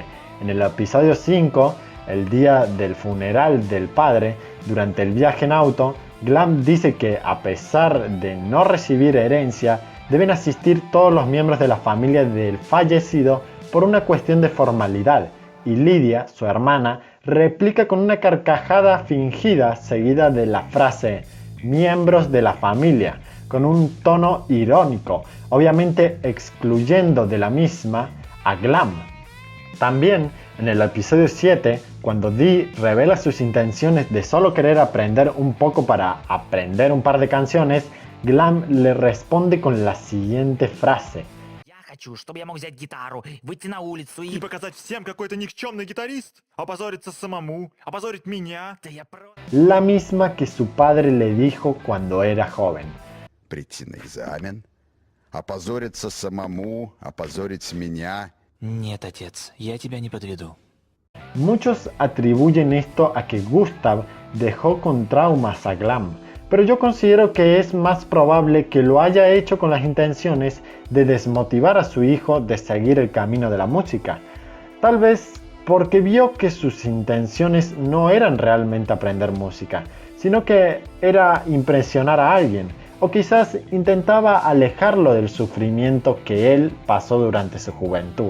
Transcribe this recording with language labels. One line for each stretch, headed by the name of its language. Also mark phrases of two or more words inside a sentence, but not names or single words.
Spanish: En el episodio 5, el día del funeral del padre, durante el viaje en auto, Glam dice que a pesar de no recibir herencia, deben asistir todos los miembros de la familia del fallecido por una cuestión de formalidad, y Lydia, su hermana, replica con una carcajada fingida seguida de la frase miembros de la familia, con un tono irónico, obviamente excluyendo de la misma a Glam. También en el episodio 7, cuando Dee revela sus intenciones de solo querer aprender un poco para aprender un par de canciones, Glam le responde con la siguiente frase:
Russian: Я хочу, чтобы я мог взять гитару, выйти на улицу И показать всем, какой ты никчемный гитарист? Опозориться самому? Опозорить меня? Да я про...
Spanish: la misma que su padre le dijo cuando era joven.
Russian: Прийти на экзамен, опозориться самому, опозорить меня. Нет, отец, я тебя не подведу.
Spanish: Muchos atribuyen esto a que Gustav dejó con traumas a Glam, pero yo considero que es más probable que lo haya hecho con las intenciones de desmotivar a su hijo de seguir el camino de la música. Tal vez porque vio que sus intenciones no eran realmente aprender música, sino que era impresionar a alguien, o quizás intentaba alejarlo del sufrimiento que él pasó durante su juventud.